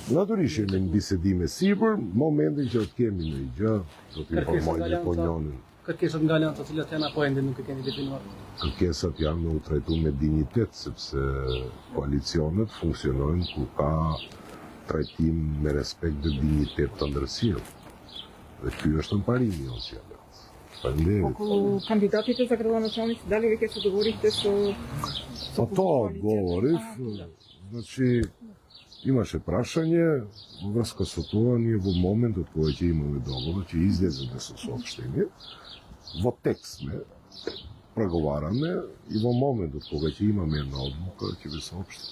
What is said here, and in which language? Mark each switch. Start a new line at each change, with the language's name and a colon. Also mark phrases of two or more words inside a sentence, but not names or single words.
Albanian: Natyrisht jemi në bisedime sipër, momentin që të kemi në gjë, do të informojmë opinionin. Kërkesat nga alianca të cilat janë apo ende nuk e keni definuar? Kërkesat janë u trajtuar me dinjitet, sepse koalicionet funksionojnë kur ka trajtim me respekt dhe dinjitet të ndërsjellë. Dhe ky është mparimi jonë si aliancë.
Macedonian: Ако кандидатите за градоначалници, дали веќе се договорихте со По тоа говорив, значи имаше прашање во врска со тоа, ние во моментот кога ќе имаме договор, ќе излеземе со соопштение, во текст сме, преговараме и во моментот кога ќе имаме една одлука, ќе ве соопштиме.